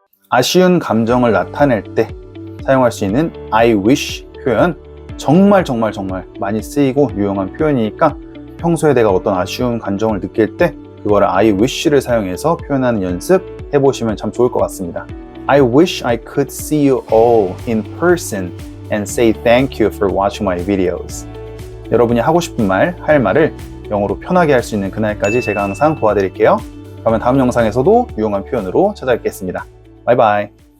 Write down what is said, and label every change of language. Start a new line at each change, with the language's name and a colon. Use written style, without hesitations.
Korean: 아쉬운 감정을 나타낼 때 사용할 수 있는 I wish 표현 정말 많이 쓰이고 유용한 표현이니까 평소에 내가 어떤 아쉬운 감정을 느낄 때 그거를 I wish를 사용해서 표현하는 연습 해보시면 참 좋을 것 같습니다.
English: I wish I could see you all in person and say thank you for watching my videos.
Korean: 여러분이 하고 싶은 말, 할 말을 영어로 편하게 할 수 있는 그날까지 제가 항상 도와드릴게요. 그러면 다음 영상에서도 유용한 표현으로 찾아뵙겠습니다.
English: Bye bye.